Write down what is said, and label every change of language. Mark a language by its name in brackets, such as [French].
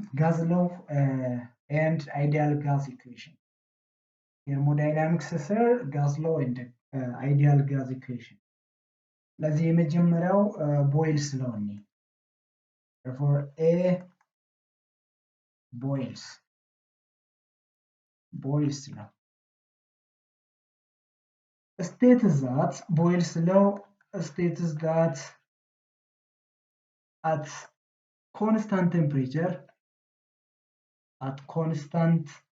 [English] Gas law and ideal gas equation. Thermodynamics ስር gas law and ideal gas equation. [Amharic] ለዚህ የመጀመሪያው boils law ነው. [English] Therefore A boils law states that boils law states that at constant temperature, at constant